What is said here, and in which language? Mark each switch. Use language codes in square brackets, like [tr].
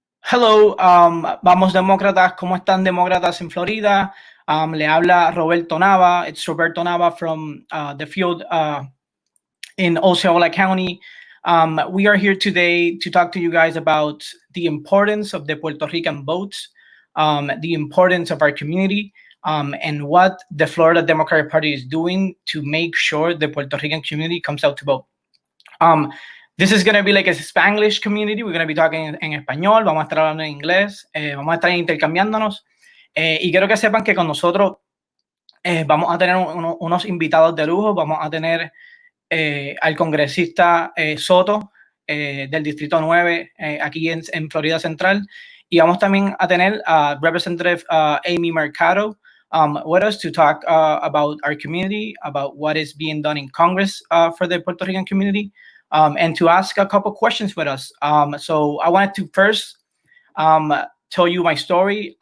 [es] Hello, vamos demócratas, ¿cómo están demócratas en Florida? Le habla Roberto Nava. [en] It's Roberto Nava from the field in Osceola County. We are here today to talk to you guys about the importance of the Puerto Rican vote, the importance of our community, and what the Florida Democratic Party is doing to make sure the Puerto Rican community comes out to vote. This is going to be like a Spanglish community. We're going to be talking [es] en español, vamos a estar hablando en inglés, vamos a estar intercambiándonos. Y quiero que sepan que con nosotros vamos a tener unos invitados de lujo. Vamos a tener al congresista Soto del Distrito 9 aquí en Florida Central. Y vamos también a tener a [en] Representative Amy Mercado with us to talk about our community, about what is being done in Congress for the Puerto Rican community. And to ask a couple questions with us. So I wanted to first tell you my story.